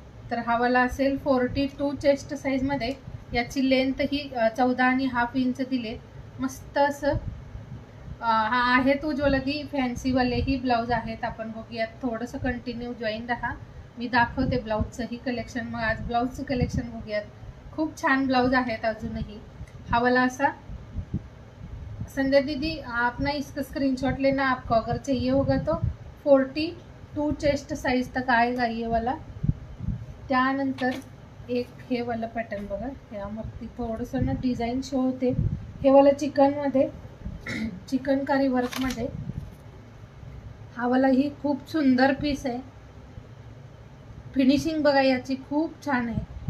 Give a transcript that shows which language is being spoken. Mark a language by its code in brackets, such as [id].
[mr] तर हा वाला असेल 42 चेस्ट साइज मध्ये. याची लेंथ ही 14.5 इंच दिले. मस्त असं हा आहेत उज्ज्वलदी फॅन्सी वाले ही ब्लाउज आहेत. आपण बघूयात, थोडंसं कंटिन्यू जॉईन रहा, मी दाखवते ब्लाउजचं ही कलेक्शन. मग आज ब्लाउजचं कलेक्शन बघूयात. खूप छान ब्लाउज आहेत अजूनही. हा वाला असा. [hi] संध्या दीदी आप ना इसका स्क्रीनशॉट लेना, आपको अगर चाहिए होगा तो 42 चेस्ट साइज तक आएगा ये वाला. [mr] त्यानंतर एक हे वाला पॅटर्न बघा, यावरती थोडंसं ना डिझाईन शो होते. हे वाला चिकनमध्ये, चिकनकारी वर्कमध्ये. हा वाला ही खूप सुंदर पीस आहे. फिनिशिंग बघा याची खूप छान आहे.